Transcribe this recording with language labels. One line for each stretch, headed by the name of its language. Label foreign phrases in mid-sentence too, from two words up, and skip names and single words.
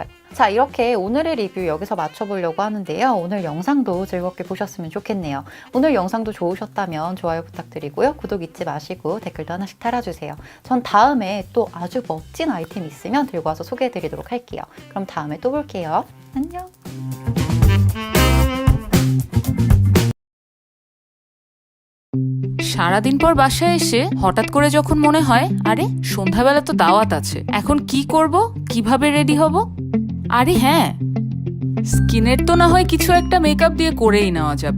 Korean: 자, 이렇게 오늘의 리뷰 여기서 마쳐보려고 하는데요. 오늘 영상도 즐겁게 보셨으면 좋겠네요. 오늘 영상도 좋으셨다면 좋아요 부탁드리고요. 구독 잊지 마시고 댓글도 하나씩 달아주세요. 전 다음에 또 아주 멋진 아이템 있으면 들고 와서 소개해드리도록 할게요. 그럼 다음에 또 볼게요. 안녕!
Bangla: সারাদিন পর বাসায় এসে হঠাৎ করে যখন মনে হয় আরে সন্ধ্যাবেলা তো দাওয়াত আছে, এখন কি করব, কিভাবে রেডি হব? আরে হ্যাঁ, স্কিনের তো না হয় কিছু একটা মেকআপ দিয়ে করেই নেওয়া যাবে।